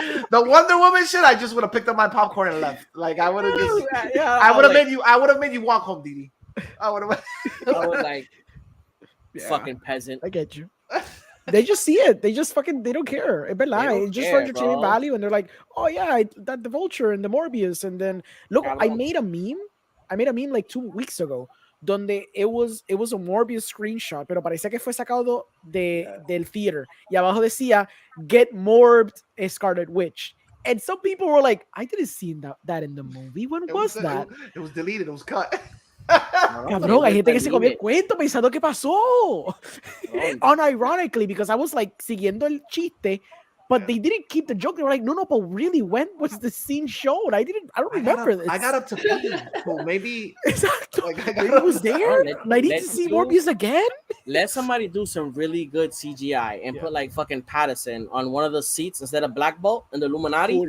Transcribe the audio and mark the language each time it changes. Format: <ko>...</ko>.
<en>The Wonder Woman shit, I just would have picked up my popcorn and left. Like I would have just, I would have made you walk home, Didi. I was like, fucking peasant. I get you. They just see it. They just fucking, they don't care. It's just for entertainment value. And they're like, oh yeah, that the Vulture and the Morbius. And then look, I made a meme like 2 weeks ago</en> <es>donde</es> <en>it was a Morbius screenshot,</en> <es>pero parecía que fue sacado del</es> <en>theater.</en> <es>Y abajo decía,</es> <en>get morbed</en> <es>Scarlet Witch.</es> <en>And some people were like, I didn't see that in the movie. When was that? It was deleted. It was cut.</en> <es>Cabrón, hay gente que se comió el cuento pensando que pasó.</es> <en>Unironically, because I was like</en> <es>siguiendo el chiste,</es> <en>but they didn't keep the joke. They were like, no, but really, when was the scene shown? I don't remember this. I got up to pee, so maybe Exactly. like, I Maybe got it was there. I need to see Morbius again. Let somebody do some really good CGI and put like fucking Patterson on one of the seats instead of Black Bolt and the Illuminati.</en>